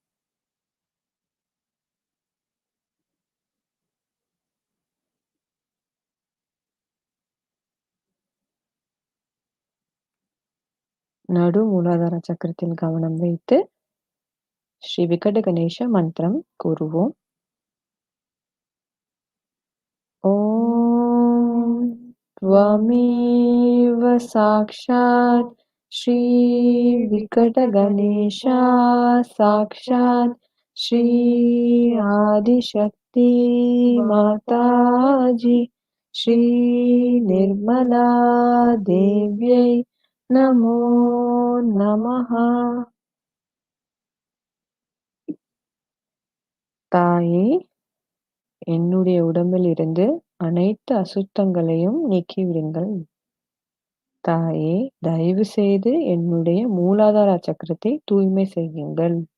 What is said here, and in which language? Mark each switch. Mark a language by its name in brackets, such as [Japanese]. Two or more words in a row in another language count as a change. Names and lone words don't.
[Tamil] நடு மூலாதார சக்கரத்தில் கவனம் வைத்து ஸ்ரீ விகட கணேச மந்திரம் கூறுவோம். [Sanskrit] ஓம் त्वमेव साक्षात् श्री विकट गणेशा साक्षात् श्री आदिशक्ति माताजी श्री निर्मला देव्यै नमो नमः. [Tamil] தாயே, என்னுடைய உடம்பில் இருந்து அனைத்து அசுத்தங்களையும் நீக்கிவிடுங்கள். தாயே, தயவு செய்து என்னுடைய மூலாதார சக்கரத்தை தூய்மை செய்யுங்கள்.